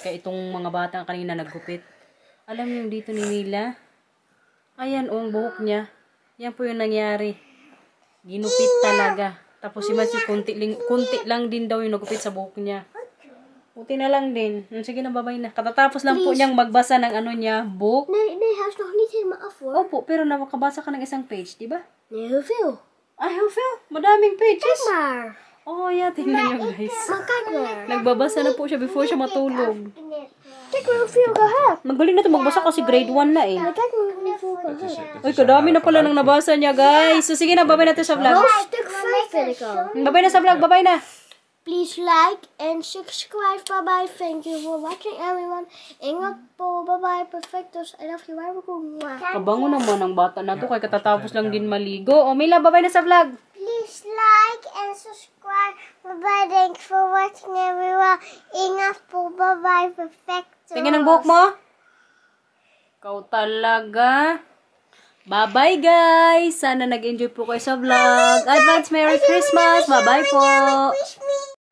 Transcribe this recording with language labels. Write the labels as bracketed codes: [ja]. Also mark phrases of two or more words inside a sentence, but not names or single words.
[tl] Kaya itong mga bata kanina naggupit. Alam nyo yung dito ni Mila? Ayan, ang buhok niya. Yan po yung nangyari. Ginupit talaga. Tapos si Matthew, kunti lang din daw yung nagupit sa buhok niya. Buti na lang din. Sige na, babay na. Katatapos lang po niyang magbasa ng niya, book. [nl] Nee, hij is nog niet helemaal af hoor. [tl] Opo, pero nakabasa ka ng isang page, di ba? [nl] Nee, heel veel. [tl] Ay, [nl] heel veel. [tl] Madaming pages. [nl] Kijk maar. [en] Oh, yeah. [tl] Tingnan niyo, guys. [nl] Maar kijk maar. [tl] Nagbabasa na po siya before siya matulog. [nl] Kijk maar hoeveel ik al heb. [tl] Magaling na ito magbasa kasi grade 1 na eh. [nl] Maar kijk maar hoeveel ik al heb. [tl] Uy, kadami na pala nang nabasa niya, guys. So, sige na, babay natin sa vlog. [nl] Stuk 5 vind ik al. [tl] Babay na sa vlog, babay na. [en] Please like and subscribe. Bye bye. Thank you for watching everyone. [tl] Ingat po. [en] Bye bye. Perfectos. I love you. Bye bye. [tl] Kabango naman ang bata na to kay katatapos lang din maligo. O Mila, babay na sa vlog. [en] Please like and subscribe. Bye bye. Thank you for watching everyone. [tl] Ingat po. [en] Bye bye. [tl] Perfectos. Tingin ang buhok mo. Ikaw talaga. [en] Bye-bye guys! [tl] Sana nag-enjoy po kayo sa vlog. [en] Advance Merry Christmas! [tl] Bye-bye po! [en] Wish me